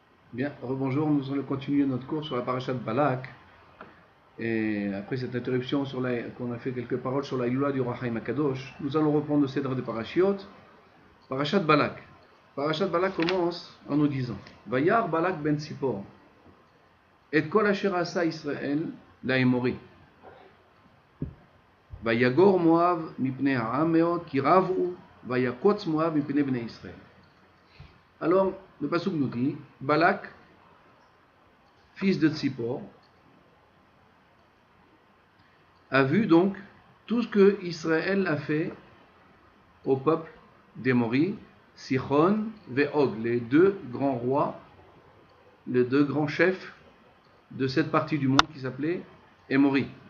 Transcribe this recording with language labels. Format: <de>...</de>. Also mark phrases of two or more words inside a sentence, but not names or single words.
<fr>Bien, rebonjour, nous allons continuer notre cours sur la paracha de Balak. Et après cette interruption qu'on a fait quelques paroles sur la Ilula du Roi Chaim Akadosh, nous allons reprendre le Cèdre de Parashiot, paracha de Balak. Paracha de Balak commence en nous disant</fr> <he>וירא בלק בן צפור את כל אשר עשה ישראל לאמרי. ויגר מואב מפני העם מאד כי רבו ויקץ מואב מפני בני ישראל.</he> <fr>Alors, le pasuk nous dit Balak, fils de Tzipor, a vu donc tout ce que Israël a fait au peuple d'Émori, Sichon et Og, les deux grands rois, les deux grands chefs de cette partie du monde qui s'appelait Émori.</fr>